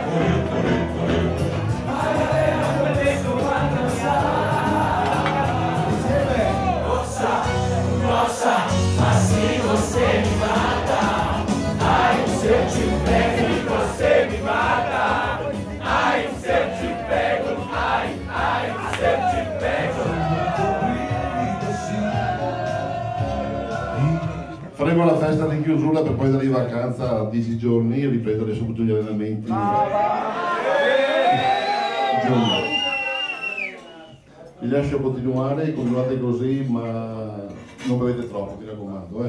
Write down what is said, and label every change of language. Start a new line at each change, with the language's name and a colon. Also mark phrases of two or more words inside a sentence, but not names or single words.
Portuguese: Nossa, assim você me mata. Ai, se eu te pego, você me mata. Ai, se eu te pego, ai, se eu te pego.
Italian: Faremo la festa di chiusura per poi andare in vacanza 10 giorni e riprendere subito gli allenamenti. Vi lascio continuare, continuate così, ma non bevete troppo, mi raccomando.